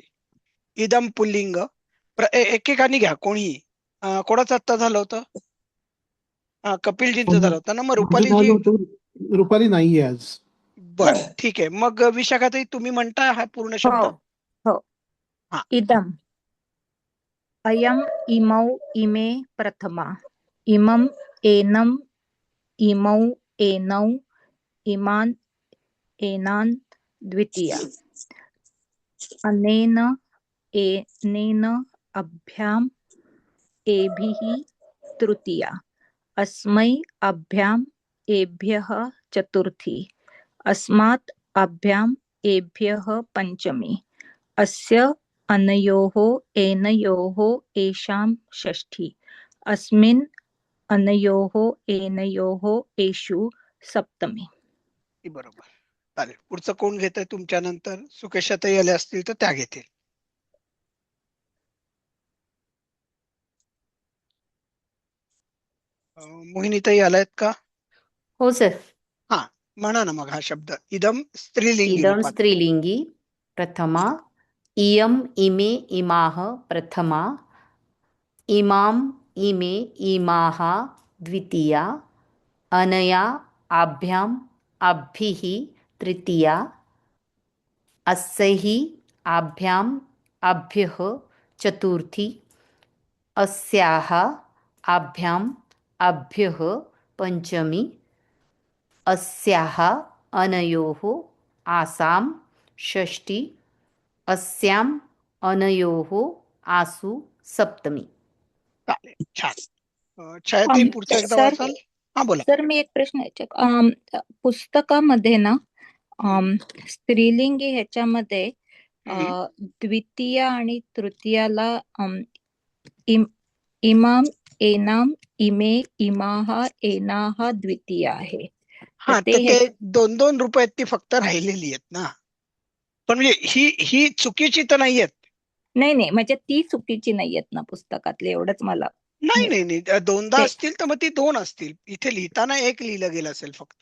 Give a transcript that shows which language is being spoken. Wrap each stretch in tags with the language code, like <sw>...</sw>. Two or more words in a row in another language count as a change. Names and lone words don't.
<mr>इदम पुल्लिंग, एकेकाने घ्या कोणीही. कोणाचं आत्ता झालं होतं? कपिलजींचं झालं होतं ना, मग माझं झालं रुपालीजी. होतं. रुपाली नाहीये आज. बर, ठीक आहे. मग विशाखाताई तुम्ही म्हणताय हा पूर्ण शब्द? हो हो. हा.</mr> <sa>इदम अयम इमौ इमे प्रथमा इमं एनम इमौ एनौ इमान् एनान् द्वितीया अनेन एनेन अभ्याम् एभिः तृतीया अस्मै अभ्याम् एभ्यः चतुर्थी अस्मात् अभ्याम् एभ्यः पञ्चमी अस्य अनयोः एनयोः एषां षष्ठी अस्मिन् अनयोः एनयोः एषु सप्तमी.</sa> <mr>बरोबर. चालेल. पुढचं कोण घेतंय तुमच्या नंतर? सुकेशाताई आल्या असतील तर त्या घेतील. मोहिनीताई आल्यात का? हो सर. हा, म्हणा ना मग हा शब्द. इदम स्त्रीलिंगी इदं रूपात.</mr> <sa>स्त्रीलिंगी प्रथमा इयम इमे इमाः प्रथमा इमाम इमे इमाः द्वितीया अनया आभ्याम आभ्भिः तृतीया अस्यैः आभ्याम आभ्यः चतुर्थी अस्याः आभ्याम आभ्यः पञ्चमी अस्याः अनयोः आसां षष्ठी अस्याम् अनयोः आसु सप्तमी.</sa> <mr>चालेल, छान. छायाताई पुढचं एकदा सर वाचाल? हा, बोला. सर मी एक प्रश्न पुस्तकामध्ये ना स्त्रीलिंगी ह्याच्यामध्ये द्वितीया आणि तृतीयाला</mr> <sa>इमाम एनाम इमे इमाह एनाह</sa> <mr>द्वितीया आहे. हा, तर ते 2-2 रुपयात ती फक्त राहिलेली आहेत ना. पण म्हणजे ही चुकीची तर नाहीयेत. नाही म्हणजे ती चुकीची नाहीयेत ना पुस्तकातले, एवढंच मला. नाही, दोनदा असतील तर मग ती 2 असतील. इथे लिहिताना 1 लिहिलं गेलं असेल फक्त.</mr>